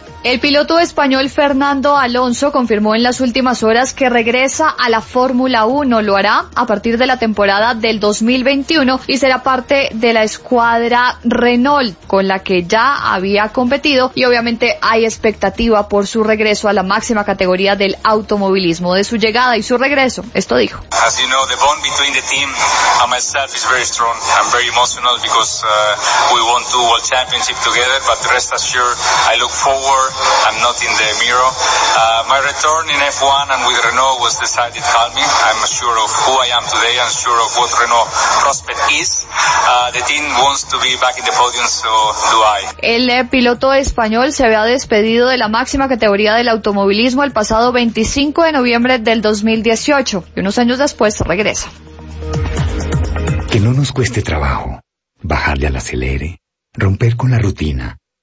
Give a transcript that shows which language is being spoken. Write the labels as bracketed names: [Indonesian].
[Spanish] El piloto español Fernando Alonso confirmó en las últimas horas que regresa a la Fórmula 1. Lo hará a partir de la temporada del 2021 y será parte de la escuadra Renault, con la que ya había competido, y obviamente hay expectativa por su regreso a la máxima categoría del automovilismo. De su llegada y su regreso, esto dijo. [English] As you know, the bond between the team and myself is very strong. I'm very emotional because we won two world championships together, but rest assured, I look forward. I'm not in the mirror. My return in F1 and with Renault was decided calmly. I'm sure of who I am today and sure of what Renault prospect is. The team wants to be back in the podium, so do I. [Spanish] El piloto español se había despedido de la máxima categoría del automovilismo el pasado 25 de noviembre del 2018 y unos años después regresa. Que no nos cueste trabajo bajarle al acelere, romper con la rutina.